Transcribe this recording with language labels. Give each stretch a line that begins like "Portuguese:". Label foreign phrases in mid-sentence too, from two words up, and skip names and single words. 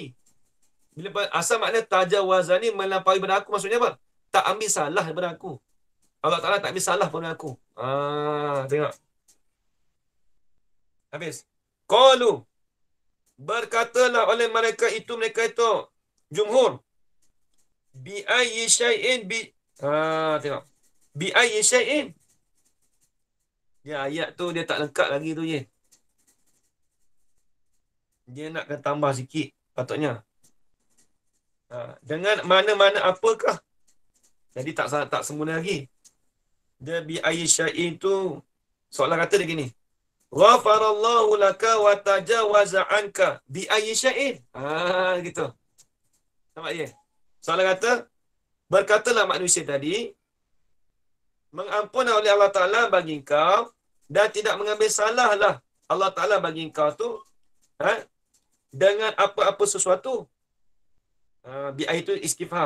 Malay: Bila asal makna tajawaza ni melampaui pada aku, maksudnya apa? Tak ambil salah daripada aku. Allah Ta'ala tak ambil salah daripada aku. Tengok. Habis. Qalu, berkatalah oleh mereka itu jumhur.
Arabic: بأي شيء tengok. بأي شيء.
Malay: Dia ayat tu dia tak lengkap lagi tu Dia nakkan tambah sikit patutnya. Dengan mana-mana apakah? Jadi tak sempurna lagi. Dia
Arabic: بأي شيء
Malay: tu soalan kata dia gini.
Arabic: غفر الله لك وتجاوز عنك بأي شيء.
Malay: Gitu. Nampak dia? Soalan kata, berkatalah manusia tadi, mengampun oleh Allah Ta'ala bagi engkau dan tidak mengambil salah lah Allah Ta'ala bagi engkau tu dengan apa-apa sesuatu.
Arabic: Bi ayyi
Malay: itu istifham.